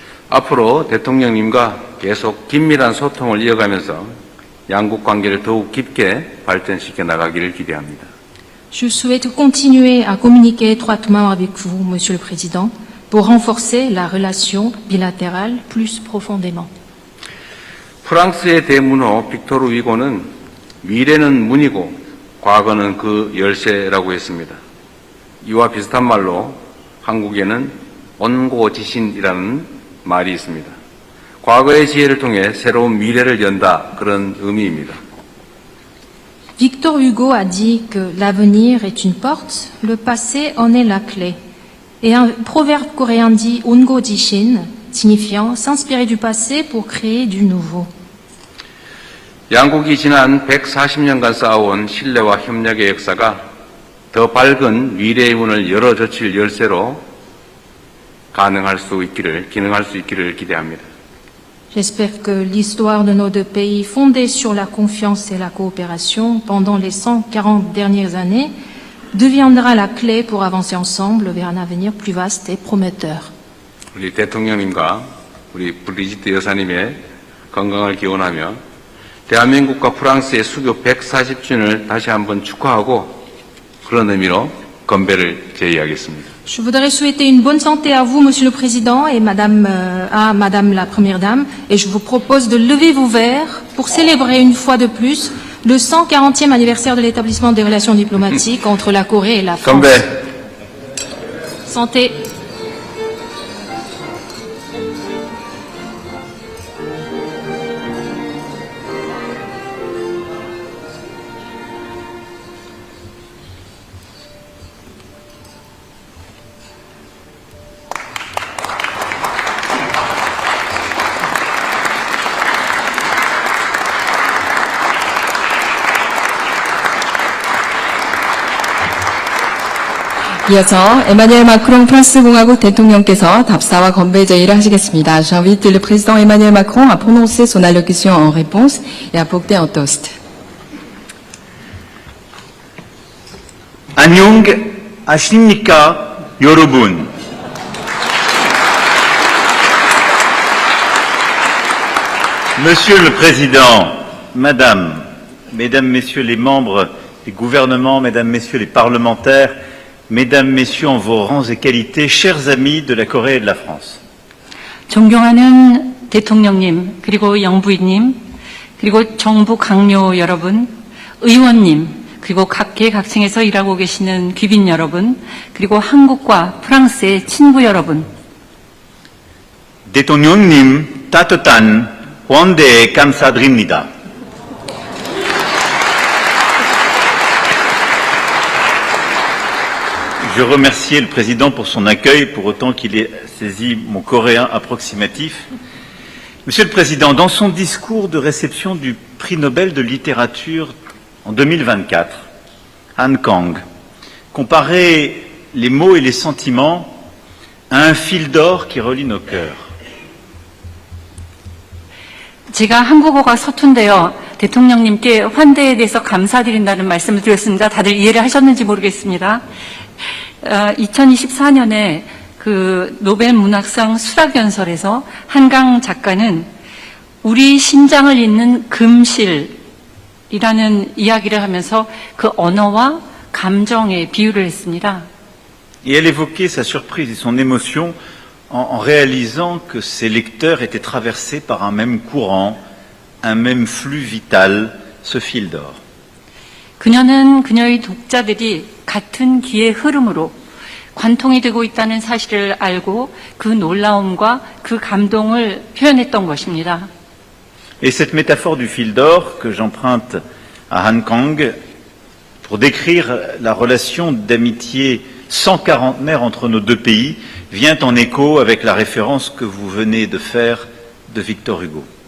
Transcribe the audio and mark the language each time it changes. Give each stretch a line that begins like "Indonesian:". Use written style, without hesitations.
Korean: 앞으로 대통령님과 계속 긴밀한 소통을 이어가면서 양국 관계를 더욱 깊게 발전시켜 나가기를 기대합니다.
French: Je souhaite continuer à communiquer étroitement avec vous, Monsieur le Président, pour renforcer la relation bilatérale plus profondément.
Korean: 프랑스의 대문호 빅토르 위고는 미래는 문이고 과거는 그 열쇠라고 했습니다. 이와 비슷한 말로 한국에는 온고지신이라는 말이 있습니다. 과거의 지혜를 통해 새로운 미래를 연다, 그런 의미입니다.
French: Victor Hugo a dit que l'avenir est une porte, le passé en est la clé. Et un proverbe coréen dit Ongo Jishin, signifiant s'inspirer du passé pour créer du nouveau.
Korean: 양국이 지난 140년간 쌓아온 신뢰와 협력의 역사가 더 밝은 미래의 문을 열어젖힐 열쇠로 기능할 수 있기를 기대합니다.
French: J'espère que l'histoire de nos deux pays, fondée sur la confiance et la coopération pendant les 140 dernières années, deviendra la clé pour avancer ensemble vers un avenir plus vaste et prometteur.
Korean: 우리 대통령님과 우리 브리지트 여사님의 건강을 기원하며 대한민국과 프랑스의 수교 140주년을 다시 한번 축하하고 그런 의미로 건배를 제의하겠습니다.
French: Je voudrais souhaiter une bonne santé à vous, Monsieur le Président, et à Madame la Première Dame, et je vous propose de lever vos verres pour célébrer une fois de plus le 140e anniversaire de l'établissement des relations diplomatiques entre la Corée et la France.
Korean: 건배.
French: Santé.
Korean: 이어서 에마뉘엘 마크롱 프랑스 공화국 대통령께서 답사와 건배 제의를 하시겠습니다.
French: J'invite le président Emmanuel Macron à prononcer son allocution en réponse et à porter un toast.
Korean: 안녕 하십니까, 여러분.
French: Monsieur le Président, Madame, Mesdames, Messieurs les membres des gouvernements, Mesdames, Messieurs les parlementaires, Mesdames, Messieurs en vos rangs et qualités, chers amis de la Corée et de la France.
Korean: 존경하는 대통령님, 그리고 영부인님, 그리고 정부 강요 여러분, 의원님, 그리고 각계각층에서 일하고 계시는 귀빈 여러분, 그리고 한국과 프랑스의 친구 여러분. 대통령님 따뜻한 환대 감사드립니다.
French: Je remercie le Président pour son accueil, pour autant qu'il ait saisi mon coréen approximatif. Monsieur le Président, dans son discours de réception du prix Nobel de littérature en 2024, Han Kang comparait les mots et les sentiments à un fil d'or qui relie nos cœurs.
Korean: 제가 한국어가 서툰데요. 대통령님께 환대에 대해서 감사드린다는 말씀을 드렸습니다. 다들 이해를 하셨는지 모르겠습니다. 2024년에 그 노벨 문학상 수락연설에서 한강 작가는 우리 심장을 잇는 금실이라는 이야기를 하면서 그 언어와 감정에 비유를 했습니다.
French: Et elle évoquait sa surprise et son émotion en réalisant que ses lecteurs étaient traversés par un même courant, un même flux vital, ce fil d'or.
Korean: 그녀는 그녀의 독자들이 같은 기의 흐름으로 관통이 되고 있다는 사실을 알고 그 놀라움과 그 감동을 표현했던 것입니다.
French: Et cette métaphore du fil d'or que j'emprunte à Han Kang pour décrire la relation d'amitié 140aire entre nos deux pays vient en écho avec la référence que vous venez de faire de Victor Hugo.